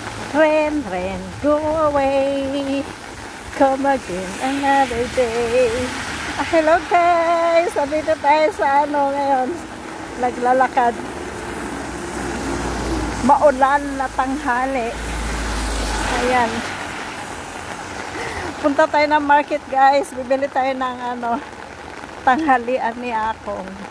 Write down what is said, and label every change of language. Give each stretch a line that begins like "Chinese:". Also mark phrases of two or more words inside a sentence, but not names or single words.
English: Rain, rain, go away. Come again another day. Hello guys!
Filipino: Nandito tayo sa ngayon. Naglalakad. Maulan na tanghali. Ayan. Punta tayo ng market guys. Bibili tayo ng tanghalian ni Akong.